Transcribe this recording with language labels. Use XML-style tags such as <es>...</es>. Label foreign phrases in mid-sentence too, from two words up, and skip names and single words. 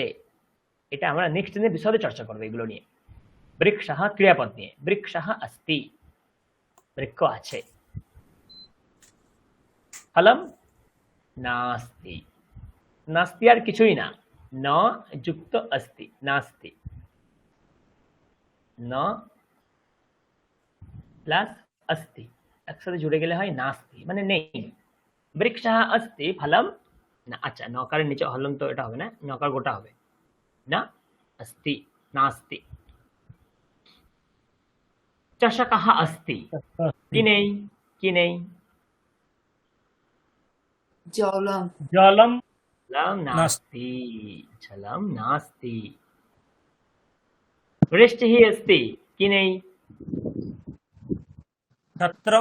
<bn>এটা আমরা নেক্সট দিনে বিশদে চর্চা করব এগুলো নিয়ে। বৃক্ষः ক্রিয়াপদ নিয়ে,</bn> <sa>বৃক্ষः अस्ति,</sa> <bn>বৃক্ষ আছে।</bn> <sa>ফলম নাস্তি।</sa> <bn>নাস্তি আর কিছুই না, ন যুক্ত अस्ति, নাস্তি। ন প্লাস अस्ति একসাথে জুড়ে গেলে হয় নাস্তি, মানে নেই।</bn> <sa>বৃক্ষः अस्ति ফলম না,</sa> <bn>আচ্ছা নকারের নিচে হলম তো এটা হবে না, নকার গোটা হবে না,</bn> <sa>अस्ति नास्ति। চষকः अस्ति</sa> <bn>কি নেই, কি নেই,</bn> <sa>জলম জলম জলম নাস্তি। নাস্তি, জলম নাস্তি। বৃষ্টিः अस्ति</sa> <bn>কি নেই,</bn> <sa>ছত্রম</sa>